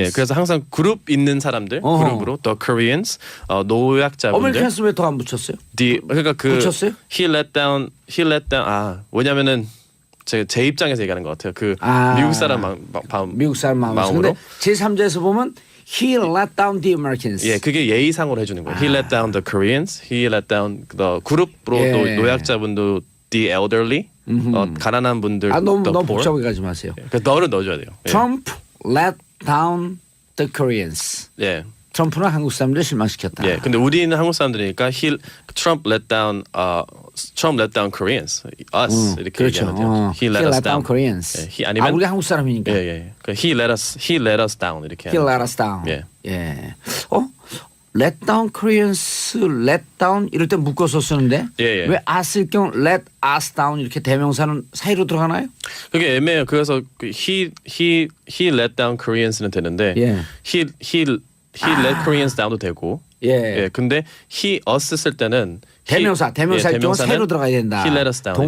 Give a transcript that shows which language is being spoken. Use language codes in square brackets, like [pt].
[ko] 예, 그래서 항상 그룹 있는 사람들 그룹으로 [en] the Koreans [ko] 노약자분들. 어메리칸스 왜 더 안 붙였어요? 그러니까 그 붙였어요? [en] he let down [ko] 왜냐면은 제 입장에서 얘기하는 것 같아요. 그 미국 사람 미국 사람 마음으로. 마음으로. 근데 제3자에서 보면 [en] He let down the Americans. [ko] 예, 그게 예의상으로 해주는 거예요. [en] He let down the Koreans. He let down the [ko] 그룹으로 예. 또 노약자분도 [en] the elderly, [ko] 가난한 분들, 너무 [en] the poor. [ko] 복잡하게 가지 마세요. 그 너를 넣어줘야 돼요. 예. [en] Trump let down the Koreans. [ko] 예. 트럼프는 한국 사람들 실망시켰다. 예. 근데 우리는 한국 사람들이니까 [en] Trump let down Koreans, us 이렇게 [ko] 그렇죠. 얘기하면 돼요. [en] He let us down. Koreans. [ko] 예. 아니면 우리 한국 사람이니까. 예. [en] 그 he let us down [ko] 이렇게. [en] He [ko] 하는 [en] let [ko] 거죠. [en] us down. [ko] 예. 예. [en] let down Koreans, let down [ko] 이럴 때 묶어서 쓰는데 예. 왜 us일 경우 [en] let us down [ko] 이렇게 대명사는 사이로 들어가나요? 그게 애매해요. 그래서 그 [en] he let down Koreans는 되는데 [ko] 예. [en] he let Koreans down도 [ko] 되고. 예. 예. 근데 [en] he us [ko] 쓸 때는 대명사일 경우 대명사는 사이로 들어가야 된다. [en] he let us down [ko] 이렇게 해야